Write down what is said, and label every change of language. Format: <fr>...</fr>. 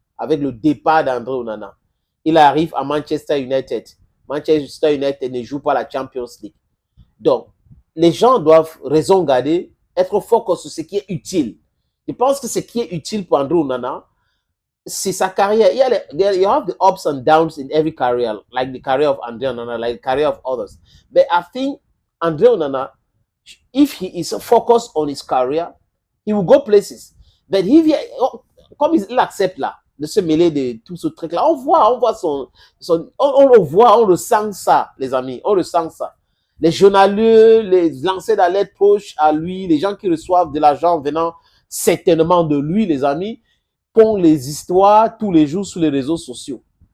<fr>Avec le départ d'André Onana. Il arrive à Manchester United. Manchester United ne joue pas la Champions League. Donc, les gens doivent raison garder, être focus sur ce qui est utile. Je pense que ce qui est utile pour André Onana, c'est sa carrière.</fr> <en>You have the ups and downs in every career, like the career of Andre Onana, like the career of others. But I think Andre Onana, if he is focused on his career, he will go places. But if he,</en> <fr>comme il accepte là, de se mêler de tout ce truc-là, on voit on le voit, on le sent ça, les amis, on le sent ça. Les journalistes, les lancers d'alerte proches à lui, les gens qui reçoivent de l'argent venant certainement de lui, les amis, font les histoires tous les jours sur les réseaux sociaux.</fr>